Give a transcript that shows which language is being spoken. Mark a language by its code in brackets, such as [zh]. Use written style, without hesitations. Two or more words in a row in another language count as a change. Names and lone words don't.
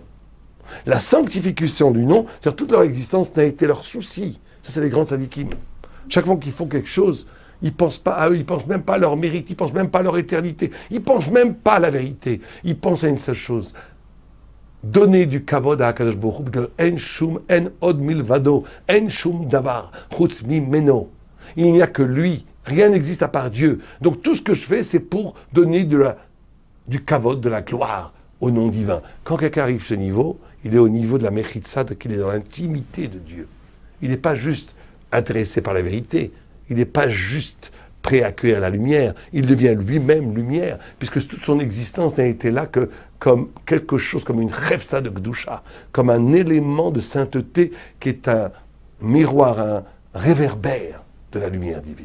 [fr] La sanctification du nom, c'est-à-dire toute leur existence n'a été leur souci. Ça, c'est les grands tzadikim. Chaque fois qu'ils font quelque chose, ils ne pensent pas à eux, ils ne pensent même pas à leur mérite, ils ne pensent même pas à leur éternité, ils ne pensent même pas à la vérité. Ils pensent à une seule chose. Donner du kavod à [he] הקדוש ברוך הוא, אין שום, אין עוד מלבדו, אין שום דבר, חוץ ממנו. [fr] Il n'y a que lui, rien n'existe à part Dieu. Donc tout ce que je fais, c'est pour donner du kavod, de la gloire au nom divin. Quand quelqu'un arrive à ce niveau, il est au niveau de la mechitzat, qu'il est dans l'intimité de Dieu. Il n'est pas juste intéressé par la vérité, il n'est pas juste prêt à accueillir la lumière, il devient lui-même lumière, puisque toute son existence n'a été là que comme quelque chose, comme une [he] חפצא דקדושה, [fr] comme un élément de sainteté qui est un miroir, un réverbère de la lumière divine.